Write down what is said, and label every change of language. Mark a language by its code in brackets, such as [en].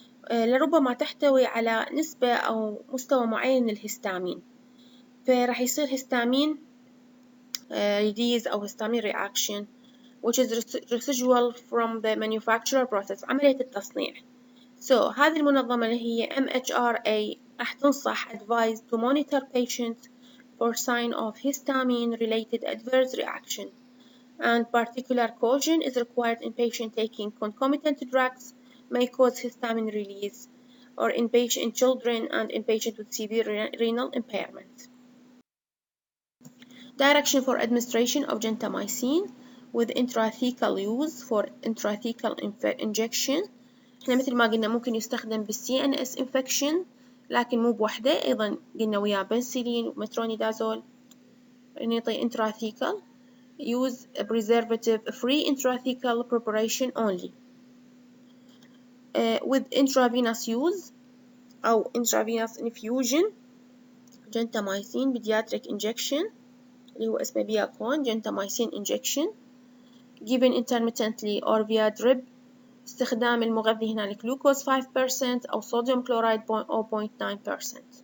[ar] لربما تحتوي على نسبة أو مستوى معين من الهستامين، فراح يصير هستامين release أو هستامين [en] reaction which is residual from the manufacturer process، [ar] عملية التصنيع. [en] So [ar] هذه المنظمة اللي هي [en] MHRA [ar] راح تنصح [en] advise to monitor patients for sign of histamine related adverse reaction, and particular caution is required in patient taking concomitant drugs may cause histamine release, or in children and in patients with severe renal impairment. Direction for administration of gentamicin with intrathecal use for intrathecal injection. [ar] احنا مثل ما قلنا ممكن يستخدم بالCNS infection لكن مو بوحدة، أيضا قلنا وياه بنسلين ومترونيدازول. نعطي [en] intrathecal use a preservative free intrathecal preparation only. With intravenous use أو intravenous infusion gentamicin pediatric injection [ar] اللي هو اسمه بياكون [en] gentamicin injection given intermittently or via drip. [ar] استخدام المغذي هنا glucose 5% أو sodium chloride 0.9%.